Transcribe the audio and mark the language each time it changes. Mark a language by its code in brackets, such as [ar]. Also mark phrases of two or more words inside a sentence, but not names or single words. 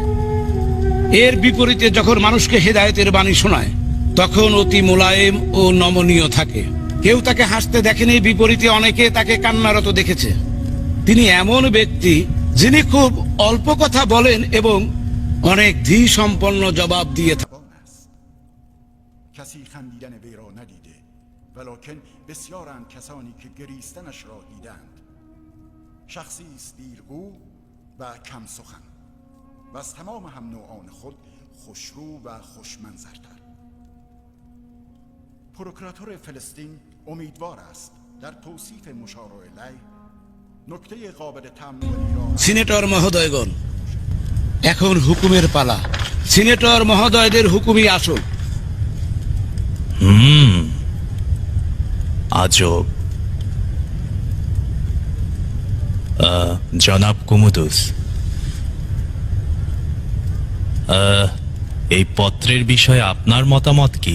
[bn] এর বিপরীতে যখন মানুষকে হেদায়েতের বাণী শোনায় তখন অতি মোলায়েম ও নমনীয় থাকে। কেউ তাকে হাসতে দেখেনি, বিপরীতে অনেকে তাকে কান্নারত দেখেছে। তিনি এমন ব্যক্তি যিনি খুব অল্প কথা বলেন এবং অনেক ধী সম্পন্ন জবাব দিয়ে থাকেন। [fa] کسی خندیدن وی را ندیده ولکن بسیارند کسانی که گریستنش را دیدند. شخصی است دیرگو و کم سخن و از تمام هم نوعان خود خوشرو و خوشمنظرتر. پروکراتور فلسطین امیدوار است در توصیف مشار الیه نکته قابل تأملی را [bn] সিনেটর মহোদয়গণ, এখন হুকুমের পালা। সিনেটর মহোদয়দের হুকুমই আসল। আজব। জনাব কুমুদুস, এই পত্রের বিষয়ে আপনার মতামত কি?